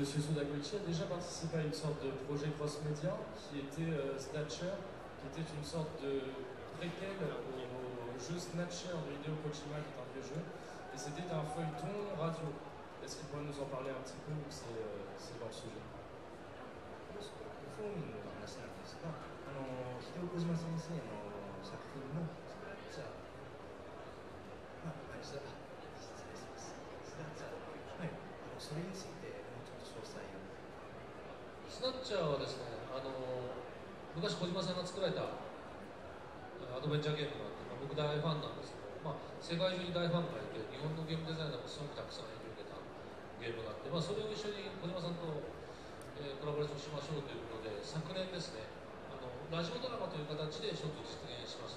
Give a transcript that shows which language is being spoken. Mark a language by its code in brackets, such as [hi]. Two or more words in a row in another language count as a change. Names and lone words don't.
[fr] Sudaguchi a déjà participé à une sorte de projet cross-média qui était Snatcher, qui était une sorte de préquel au jeu Snatcher de Hideo Kojima, qui est un vieux jeu, et c'était un feuilleton radio. Est-ce qu'il pourrait nous en parler un petit peu ou c'est dans le sujet? [ja] フォーミングの話なんですが、秀夫小島先生の作品のじゃあ、失礼します。はい、それについてもうちょっと詳細を。スナッチャーはですね、昔小島さんが作られたアドベンチャーゲームがあって、僕大ファンなんですけど、世界中に大ファンがいて、日本のゲームデザイナーもすごくたくさん影響を受けたゲームがあって、それを一緒に小島さんとコラボレーションしましょうということで、昨年ですね、ラジオドラマという形で一つ実現しました。